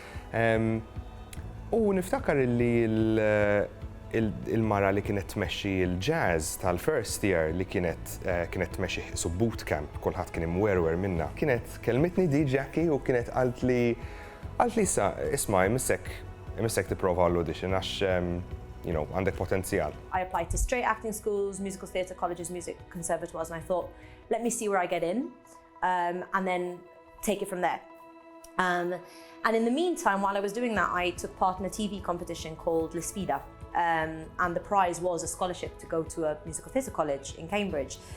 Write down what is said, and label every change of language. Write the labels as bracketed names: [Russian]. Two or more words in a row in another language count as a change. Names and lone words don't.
[Maltese] U niftakar li il-mara li kienet tmexxi l-jazz tal- [English] first year [Maltese] li kienet tmexxi su [English] boot camp, [Maltese] kulħadd kien imwerwer minnha. Kienet kelmitni di Jackie u kienet qalt li isma' imissek tipprova l-audition għax għandek potenzjal. [English] I applied to straight acting schools, musical theatre colleges, music conservatoires, and I thought, let me see where I get in, and then take it from there. And in the meantime, while I was doing that, I took part in a TV competition called La Sfida. And the prize was a scholarship to go to a musical theatre college in Cambridge.